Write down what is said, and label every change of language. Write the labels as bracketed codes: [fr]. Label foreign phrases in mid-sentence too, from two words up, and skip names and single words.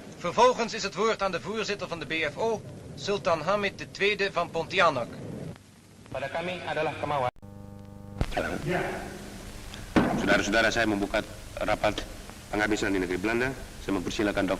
[nl] Vervolgens is het woord aan de voorzitter van de BFO, Sultan Hamid II van Pontianak. [id] Pada kami adalah kemauan. Saudara-saudara, saya membuka rapat penghabisan di negeri Belanda. Saya mempersilakan Dr.